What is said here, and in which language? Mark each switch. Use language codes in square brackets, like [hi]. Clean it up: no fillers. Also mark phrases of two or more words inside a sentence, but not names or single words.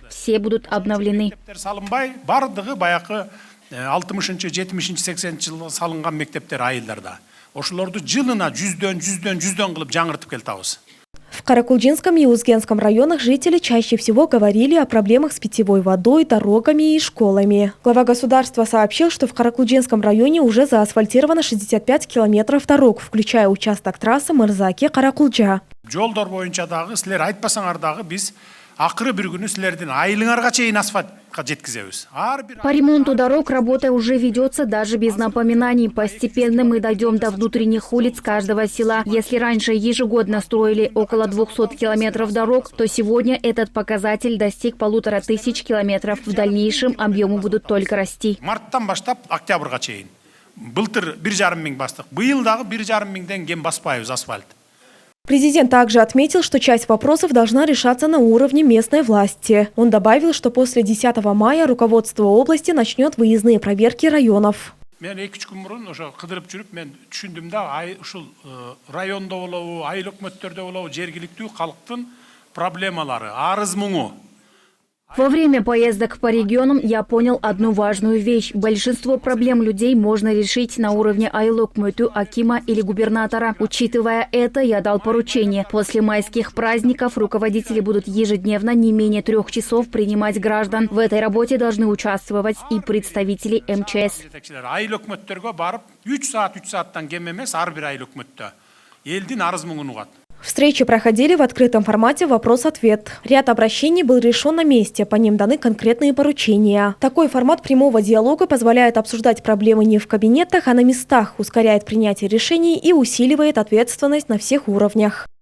[ru] Все будут обновлены. [ky] Бардыгы баягы 60-70-80 жылы салынган мектептер айылдарда. Ошолорду жылына 100 кылып жаңыртып келтабыз. [ru] В Каракулчинском и Узгенском районах жители чаще всего говорили о проблемах с питьевой водой, дорогами и школами. Глава государства сообщил, что в Каракулчинском районе уже заасфальтировано 65 километров дорог, включая участок трассы Мырзаки-Каракулча. [ky] Жолдор боюнча дагы силер айтпасаңар дагы биз акыры бир күнү силердин айылыңарга чейин асфальтка жеткизебиз. [ru] По ремонту дорог работа уже ведется даже без напоминаний. Постепенно мы дойдем до внутренних улиц каждого села. Если раньше ежегодно строили около 200 километров дорог, то сегодня этот показатель достиг 1500 километров. В дальнейшем объемы будут только расти. [ky] Марттан баштап октябрга чейин. Былтыр 1,5 миң бастык. Быйыл дагы 1,5 миңден кем баспайбыз асфальт. [ru] Президент также отметил, что часть вопросов должна решаться на уровне местной власти. Он добавил, что после 10 мая руководство области начнет выездные проверки районов. [ky] Мен 2-3 күн мурун ошо кыдырып жүрүп мен түшүндүм да ушул райондо болобу, айыл өкмөттөрдө болобу жергиликтүү калктын проблемалары, арыз муңу. [ru] Во время поездок по регионам я понял одну важную вещь. Большинство проблем людей можно решить на уровне айлокмөтү, акима или губернатора. Учитывая это, я дал поручение. После майских праздников руководители будут ежедневно не менее 3 часов принимать граждан. В этой работе должны участвовать и представители МЧС. [ky] Айыл өкмөттөргө барып 3 сааттан кем эмес ар бир айыл өкмөттө элдин арыз муңун угат. [ru] Встречи проходили в открытом формате «Вопрос-ответ». Ряд обращений был решен на месте, по ним даны конкретные поручения. Такой формат прямого диалога позволяет обсуждать проблемы не в кабинетах, а на местах, ускоряет принятие решений и усиливает ответственность на всех уровнях.